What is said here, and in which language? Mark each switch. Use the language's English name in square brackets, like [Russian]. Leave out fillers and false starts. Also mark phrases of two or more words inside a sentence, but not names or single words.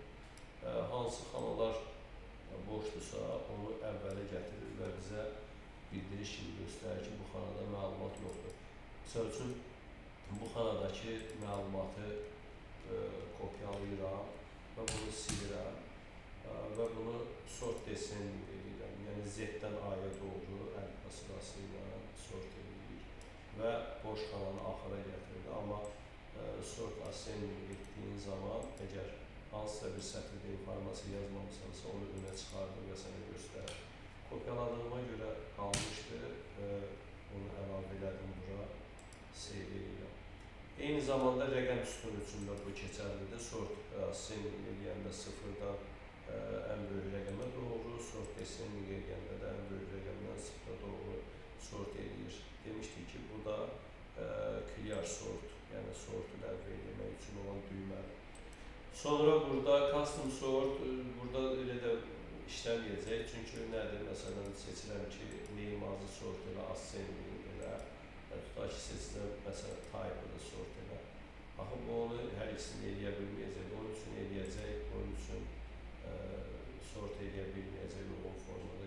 [Azerbaijani] Hansı xanalar boşdursa, onu əvvələ gətirir və bizə bildiriş kimi göstərir ki, bu xanada məlumat yoxdur. Misal üçün, bu xanadakı məlumatı kopyalayıram və bunu silirəm və bunu [English] sort descending [Azerbaijani] edirəm. Yəni Z-dən A-ya doğru əlifba sırası ilə sort edir və boş xananı axıra gətirir. Amma [English] sort ascending [Azerbaijani] etdiyin zaman, əgər hansısa bir sətirdə informasiya yazmamışsansa, onu önə çıxardır və sənə göstərir. Kopyaladığıma görə qalmışdı, onu əlavə elədim bura, save edirəm. Eyni zamanda rəqəm sütunu üçün də bu keçərlidir. [English] Sort ascending [Azerbaijani] eləyəndə sıfırdan ən böyük rəqəmə doğru, [English] sort descending [Azerbaijani] eləyəndə də ən böyük rəqəmdən sıfıra doğru sort edir. Demişdik ki, bu da [English] clear sort, [Azerbaijani] yəni sortu ləğv etmək üçün olan düymədir. Sonra burada [English] custom sort, [Azerbaijani] burada elə də işləməyəcək. Çünki nədir? Məsələn, seçirəm ki, name azı sort elə, ascending elə. Tutaq ki, seçirəm, məsələn, type-ı da sort elə. Axı, bu onu hər ikisini eləyə bilməyəcək. Onun üçün eləyəcək, onun üçün sort eləyə bilməyəcək uyğun formada.